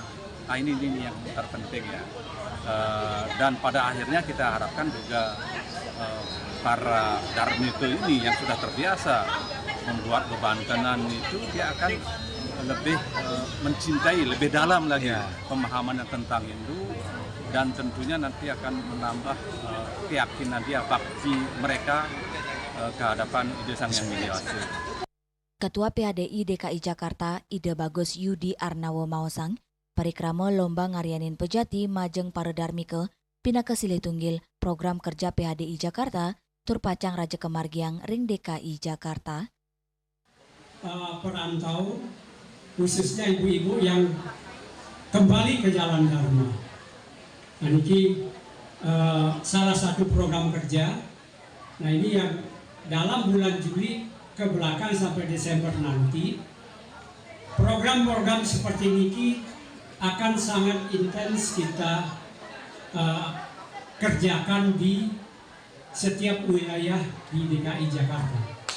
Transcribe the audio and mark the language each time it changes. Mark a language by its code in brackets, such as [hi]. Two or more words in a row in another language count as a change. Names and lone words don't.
[id] Nah ini yang terpenting ya. Dan pada akhirnya kita harapkan juga para Dharmika ini yang sudah terbiasa membuat bebantenan itu dia akan lebih mencintai lebih dalam lagi pemahamannya tentang Hindu, dan tentunya nanti akan menambah keyakinan dia, bakti mereka ke hadapan Ide Sang Yang Widuasa. [ban] Ketua PHDI DKI Jakarta Ida Bagus Yudi Arnawo Mausang parikrama lomba ngaryanin pejati majeng para Dharmika pinaka silih tunggil [id] program kerja [ban] PHDI Jakarta tur pacang Raja Kemargiang ring DKI Jakarta. [id] Perantau khususnya ibu-ibu yang kembali ke jalan Dharma. Nah ini salah satu program kerja. Nah ini yang dalam bulan Juli ke belakang sampai Desember nanti program-program seperti ini akan sangat intens kita kerjakan di setiap wilayah di DKI Jakarta.